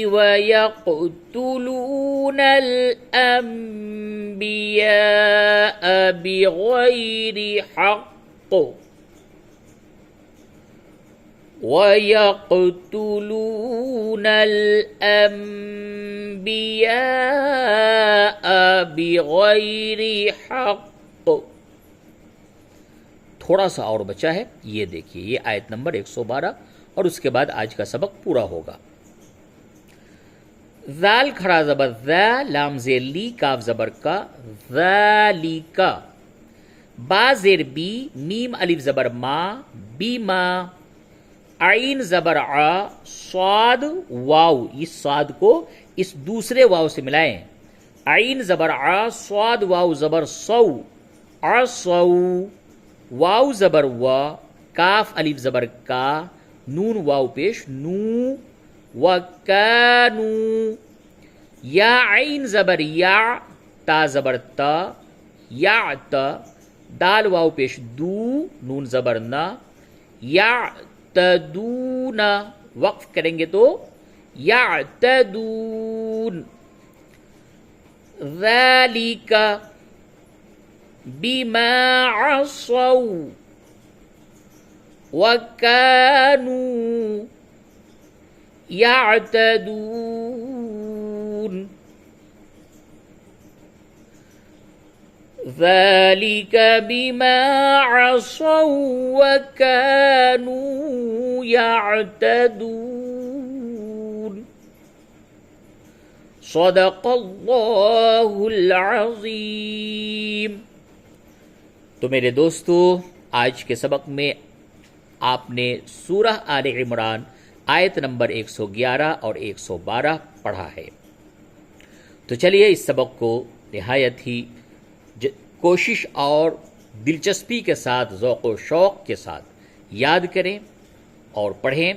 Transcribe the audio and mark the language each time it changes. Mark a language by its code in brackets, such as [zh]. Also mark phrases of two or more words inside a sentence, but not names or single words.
[ar] ويقتلون الأنبياء بغير حق ويقتلون الأنبياء بغير حق۔ [ur] تھوڑا سا اور بچا ہے، یہ دیکھیے، یہ آیت نمبر 112 اور اس کے بعد آج کا سبق پورا ہوگا۔ ذال کھڑا زبر ذا، لام زیر لی، کاف زبر کا، ذالک۔ با زیر بی، میم الف زبر ما، بیما۔ عین زبر ع، صاد واو، اس صاد کو اس دوسرے واو سے ملائیں، عین زبر ع، صاد واو زبر صو، عصو۔ واو زبر وا، کاف الف زبر کا، نون واو پیش نو، وکانو۔ یا عین زبر یا، تا زبر تا، یا تا، دال واو پیش دو، نون زبر نا، یا تدون، وقف کریں گے تو یعتدون۔ [ar] ذالک بما عصوا وكانوا يعتدون۔ ذلك بما عصوا وكانوا يعتدون صدق اللہ العظیم۔ [ur] تو میرے دوستو، آج کے سبق میں آپ نے سورہ آل عمران آیت نمبر 111 اور 112 پڑھا ہے۔ تو چلیے اس سبق کو نہایت ہی کوشش اور دلچسپی کے ساتھ، ذوق و شوق کے ساتھ یاد کریں اور پڑھیں،